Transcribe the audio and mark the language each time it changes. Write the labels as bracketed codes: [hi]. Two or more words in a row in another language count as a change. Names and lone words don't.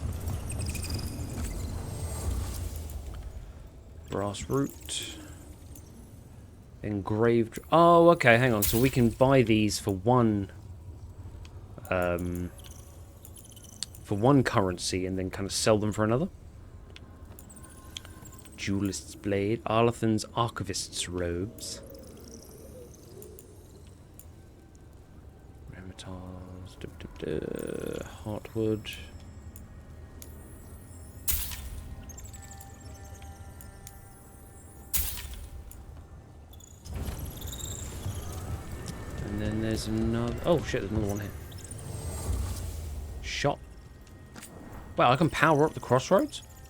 [en] Brass root. Engraved. Oh, okay, hang on. So we can buy these for one currency and then kind of sell them for another. Duelist's blade. Arlathan's archivist's robes. Remitars. Heartwood. And then there's another... Oh shit, there's another one here. Shop. Wow, I can power up the crossroads?